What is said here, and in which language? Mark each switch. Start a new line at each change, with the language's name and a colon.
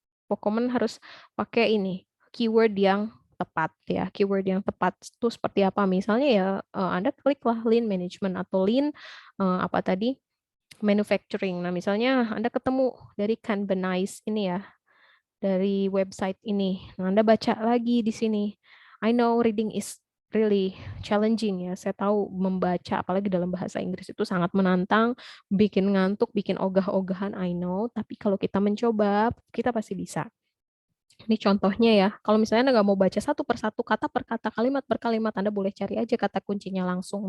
Indonesian: Pokoknya harus pakai ini, keyword yang tepat ya. Keyword yang tepat itu seperti apa? Misalnya ya Anda kliklah lean management atau lean apa tadi? Manufacturing. Nah, misalnya Anda ketemu dari Kanbanize ini ya, dari website ini. Nah, Anda baca lagi di sini.
English: I know reading is really challenging
Indonesian: ya. Saya tahu membaca apalagi dalam bahasa Inggris itu sangat menantang, bikin ngantuk, bikin ogah-ogahan,
English: I know.
Indonesian: Tapi kalau kita mencoba, kita pasti bisa. Ini contohnya ya, kalau misalnya Anda nggak mau baca satu persatu, kata per kata, kalimat per kalimat, Anda boleh cari aja kata kuncinya langsung.